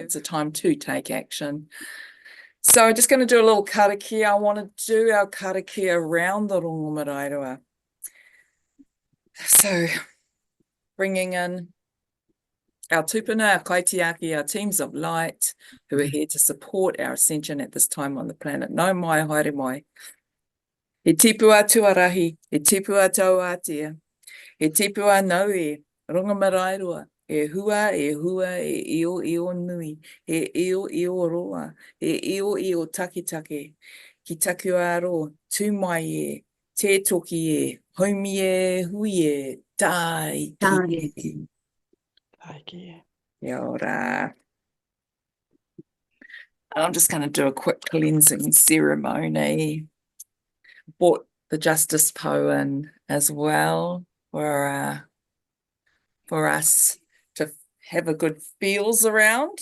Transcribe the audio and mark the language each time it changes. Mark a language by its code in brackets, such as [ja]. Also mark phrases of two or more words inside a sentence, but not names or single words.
[en] It's a time to take action. So I'm just going to do a little karakia. I want to do our karakia around the Rongomareirua. So bringing in our tupuna, our kaitiaki, our teams of light who are here to support our ascension at this time on the planet. [mi] Nau mai, haere mai. He tipua tuarahi, he tipua tauatia, he tipua naue, Rongomareirua, e hua, e io nui, e io roa, e io takitake, ki taku aro, tū mai e, te toki e, haumi e, hui e, tai ki. Kia ora. [en] I'm just going to do a quick cleansing ceremony. Brought the Justice Poem as well for us to have a good feels around.